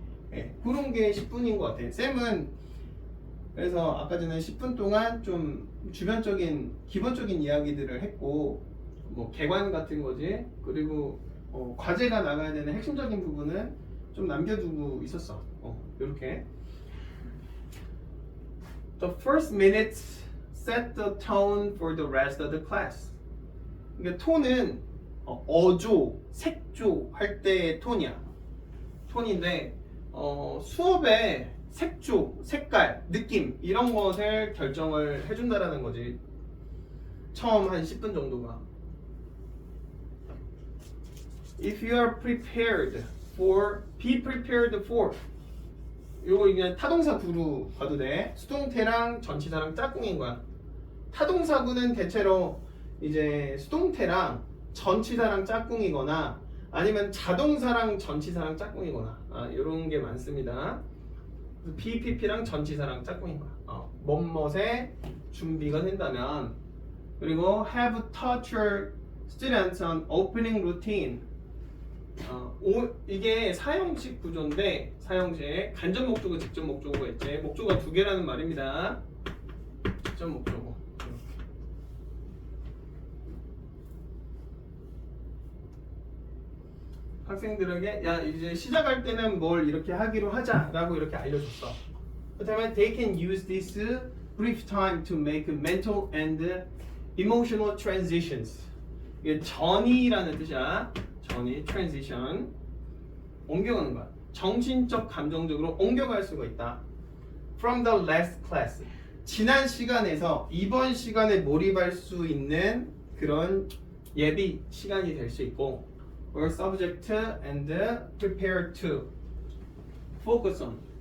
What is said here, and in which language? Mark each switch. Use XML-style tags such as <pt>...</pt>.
<ko>네, 그런 게 10분인 것 같아. 쌤은 그래서 아까 전에 10분 동안 좀 주변적인 기본적인 이야기들을 했고 뭐 개관 같은 거지. 그리고 과제가 나가야 되는 핵심적인 부분은 좀 남겨두고 있었어. 이렇게.</ko> <en>The first minutes set the tone for the rest of the class.</en> <ko>그러니까 톤은 어조, 색조 할 때의 톤이야. 톤인데 수업의 색조, 색깔, 느낌 이런 것을 결정을 해준다라는 거지. 처음 한 10분 정도가.</ko> <en>If you are prepared for, be prepared for.</en> <ko>요거 그냥 타동사 구로 봐도 돼. 수동태랑 전치사랑 짝꿍인 거야. 타동사구는 대체로 이제 수동태랑 전치사랑 짝꿍이거나 아니면 자동사랑 전치사랑 짝꿍이거나 이런 게 많습니다. BPP랑 전치사랑 짝꿍인 거야. 뭐뭇에 준비가 된다면. 그리고</ko> <en>have taught your students an opening routine.</en> <ko>이게 사형식 구조인데 사형식 간접 목적어, 직접 목적어가 있지. 목적어가 두 개라는 말입니다. 직접 목적어. 학생들에게 야 이제 시작할 때는 뭘 이렇게 하기로 하자라고 이렇게 알려줬어. 그다음에</ko> <en>they can use this brief time to make mental and emotional transitions.</en> <ko>이게 전이라는 뜻이야. 전이 transition 옮겨가는 거야. 정신적, 감정적으로 옮겨갈 수가 있다.</ko> <en>From the last class</en> <ko>지난 시간에서 이번 시간에 몰입할 수 있는 그런 예비 시간이 될 수 있고</ko> <en>or subject and prepare to focus on.</en>